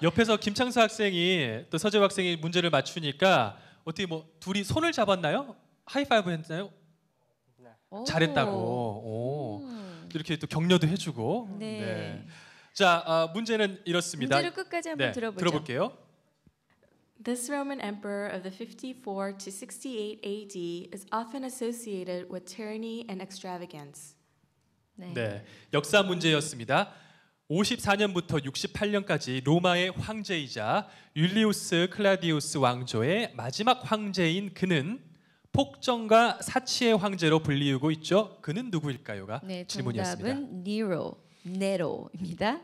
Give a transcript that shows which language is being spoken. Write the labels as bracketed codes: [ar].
[ko] 옆에서 김창수 학생이 또 서재우 학생이 문제를 맞추니까 어떻게 뭐 둘이 손을 잡았나요? 하이파이브 했나요? 네. 잘했다고. 이렇게 또 격려도 해주고. 네. 네. 자, 문제는 이렇습니다. 문제를 끝까지 한번 들어보죠. 들어볼게요. [en] This Roman emperor of the 54 to 68 AD is often associated with tyranny and extravagance. [ko] 네, 역사 문제였습니다. 54년부터 68년까지 로마의 황제이자 율리우스 클라디우스 왕조의 마지막 황제인 그는 폭정과 사치의 황제로 불리우고 있죠. 그는 누구일까요가 네, 질문이었습니다. 정답은 네로입니다.